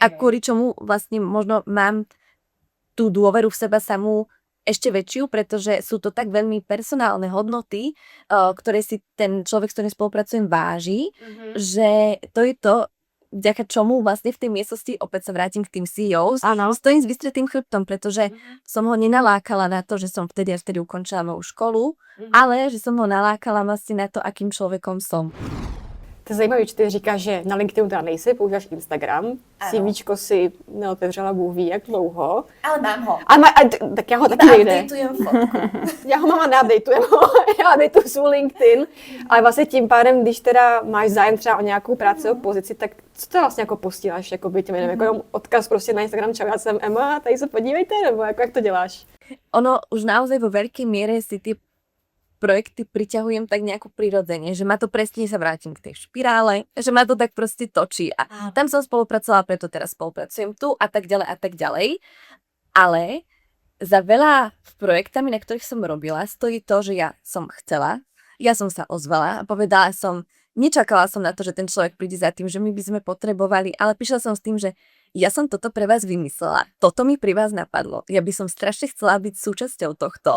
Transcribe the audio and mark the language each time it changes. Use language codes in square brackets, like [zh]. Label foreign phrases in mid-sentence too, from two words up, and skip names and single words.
[sk] A kvôli čomu vlastne možno mám tú dôveru v seba samú ešte väčšiu, pretože sú to tak veľmi personálne hodnoty, ktoré si ten človek, s ktorým spolupracujem, váži, že to je to, vďaka čomu vlastne v tej miestnosti, opäť sa vrátim k tým CEOs, stojím s vystretým chrbtom, pretože som ho nenalákala na to, že som vtedy ukončila moju školu, ale že som ho nalákala vlastne na to, akým človekom som. [cs] To je zajímavé, že ty říkáš, že na LinkedInu teda nejsi, používáš Instagram, CVčko si neotevřela Bůh ví jak dlouho. [sk] Ale mám ho. [cs] Tak já ho taky nejde. [sk] Updateujem fotku. [cs] Já ho mám a neupdateujem ho, já updateuju svůj LinkedIn, ale vlastně tím pádem, když teda máš zájem třeba o nějakou práci, o pozici, tak co to vlastně jako postíláš, jako by těm jiným, jako jenom odkaz prostě na Instagram, čau, já jsem Emma, tady se podívejte, nebo jako jak to děláš? [sk] Ono už naozaj vo veľkej miere si tie projekty priťahujem tak nejako prirodzene, že ma to presne, sa vrátim k tej špirále, že ma to tak proste točí a tam som spolupracovala, preto teraz spolupracujem tu a tak ďalej a tak ďalej. Ale za veľa projektami, na ktorých som robila, stojí to, že ja som chcela, ja som sa ozvala a povedala som, nečakala som na to, že ten človek príde za tým, že my by sme potrebovali, ale prišla som s tým, že ja som toto pre vás vymyslela, toto mi pri vás napadlo, ja by som strašne chcela byť súčasťou tohto.